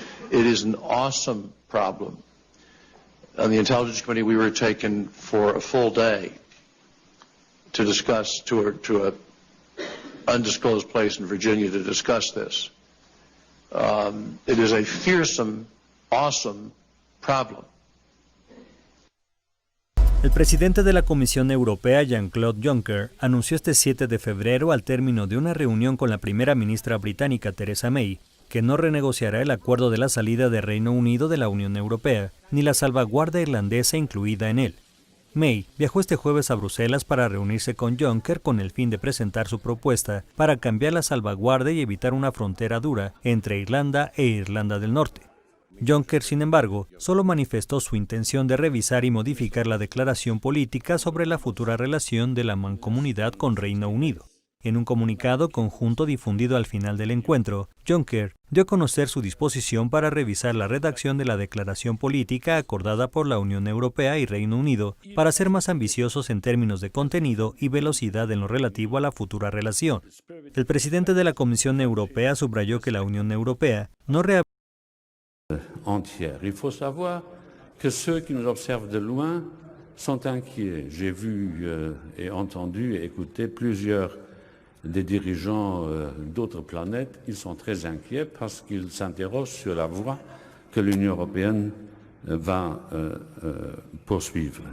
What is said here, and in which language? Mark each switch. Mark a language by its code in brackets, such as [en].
[en] It is an awesome problem. On the Intelligence Committee, we were taken for a full day to discuss, to a undisclosed place in Virginia to discuss this. It is a fearsome, awesome problem. [es] El presidente de la Comisión Europea, Jean-Claude Juncker, anunció este 7 de febrero, al término de una reunión con la primera ministra británica Theresa May, que no renegociará el acuerdo de la salida del Reino Unido de la Unión Europea, ni la salvaguardia irlandesa incluida en él. May viajó este jueves a Bruselas para reunirse con Juncker con el fin de presentar su propuesta para cambiar la salvaguardia y evitar una frontera dura entre Irlanda e Irlanda del Norte. Juncker, sin embargo, solo manifestó su intención de revisar y modificar la declaración política sobre la futura relación de la mancomunidad con Reino Unido. En un comunicado conjunto difundido al final del encuentro, Juncker dio a conocer su disposición para revisar la redacción de la declaración política acordada por la Unión Europea y Reino Unido para ser más ambiciosos en términos de contenido y velocidad en lo relativo a la futura relación. El presidente de la Comisión Europea subrayó que la Unión Europea no [fr] entière. Il faut savoir que ceux qui nous observent de loin sont inquiets. J'ai vu et entendu et écouté plusieurs des dirigeants d'autres planètes. Ils sont très inquiets parce qu'ils s'interrogent sur la voie que l'Union européenne va poursuivre.